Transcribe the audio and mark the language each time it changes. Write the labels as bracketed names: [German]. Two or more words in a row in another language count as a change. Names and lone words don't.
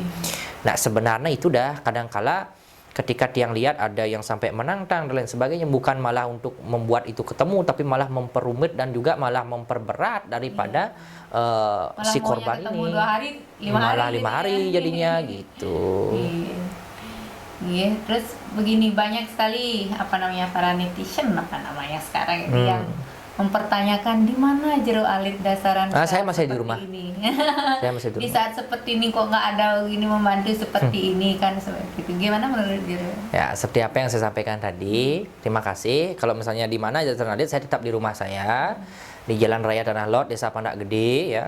[Indonesian] Nah, sebenarnya itu dah kadangkala ketika tiang lihat ada yang sampai menantang dan lain sebagainya, bukan malah untuk membuat itu ketemu, tapi malah memperumit dan juga malah memperberat daripada si korban ini. 2 hari, 5 malah hari 5 hari jadinya gitu. Iya, terus begini banyak sekali para netizen sekarang ini yang mempertanyakan di mana jero alit dasaran. Saya masih di rumah. Ini. Saya masih di Di rumah. saat seperti ini kok nggak ada ini membantu seperti ini kan seperti itu. Gimana menurut Jero? Ya, seperti apa yang saya sampaikan tadi. Terima kasih. Kalau misalnya di mana dasaran alit, saya tetap di rumah saya. Di Jalan Raya Tanah Lot, Desa Pandak Gede ya.